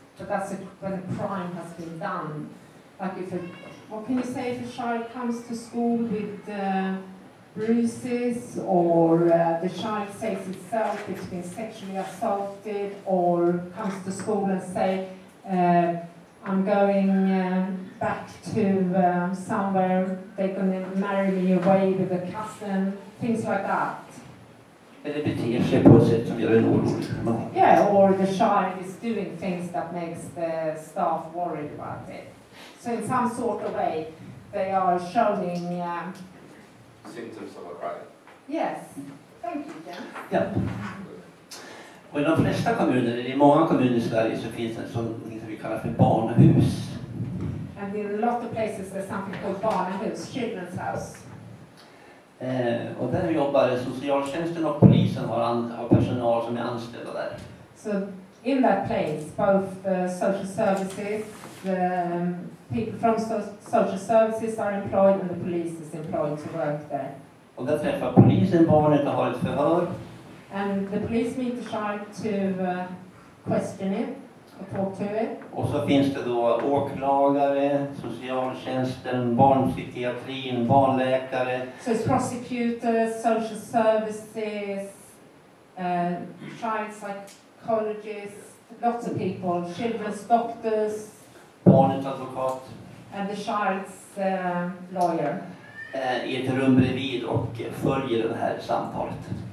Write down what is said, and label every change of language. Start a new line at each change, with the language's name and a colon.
English: But that's when a crime has been done. Like what can you say if a child comes to school with bruises, or the child says itself it's been sexually assaulted, or comes to school and say I'm going back to somewhere, they're going to marry me away with a cousin, things like that.
Swedish: Eller beter sig på ett sätt som gör en orolig.
English: Yeah, or the child is doing things that makes the staff worried about it. So in some sort of way, they are showing symptoms of a crime. Yes. Thank you, Jen.
Swedish: Ja. Och i de flesta kommuner, eller i många kommuner i Sverige, så finns det som vi kallar för barnhus.
English: And in a lot of places there's something called barnhus, children's house.
Swedish: Och där jobbar socialtjänsten och polisen har personal som är anställda där.
English: So in that place, both social services, people from social services are employed and the police is employed to work there.
Swedish: Och där träffar polisen barnet och har ett förhör.
English: And the police meet the child to question it, or talk to it.
Swedish: Och så finns det då åklagare, socialtjänsten, barnpsykiatrin, barnläkare.
English: So it's prosecutors, social services, child psychologists, lots of people, children's doctors.
Swedish: Barnets advokat.
English: And the child's lawyer.
Swedish: I ett rum bredvid och följer det här samtalet.